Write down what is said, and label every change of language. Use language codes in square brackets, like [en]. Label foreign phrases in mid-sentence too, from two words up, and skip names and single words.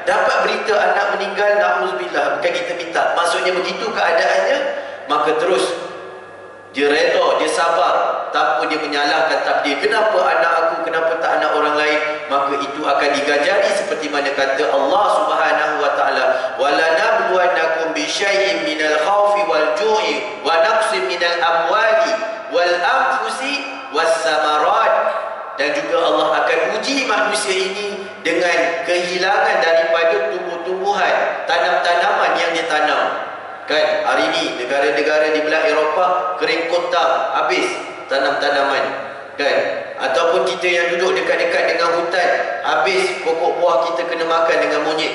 [ms] Dapat berita anak meninggal, na'udzubillah, bukan kita minta, maksudnya begitu keadaannya, maka terus dia reda, dia sabar, tanpa dia menyalahkan takdir. Kenapa anak aku, kenapa tak anak orang lain? Maka itu akan digajari seperti mana kata Allah [ar] سبحانه وتعالى, "ولنبلونكم بشيء من الخوف والجوع ونقص من الأموال والأنفس والثمرات." [ms] Dan juga Allah akan uji manusia ini dengan kehilangan daripada tumbuh-tumbuhan, tanam-tanaman yang ditanam. Kan, hari ini negara-negara di belah Eropah kering kotak, habis tanam-tanaman. Kan, ataupun kita yang duduk dekat-dekat dengan hutan, habis pokok buah kita kena makan dengan monyet.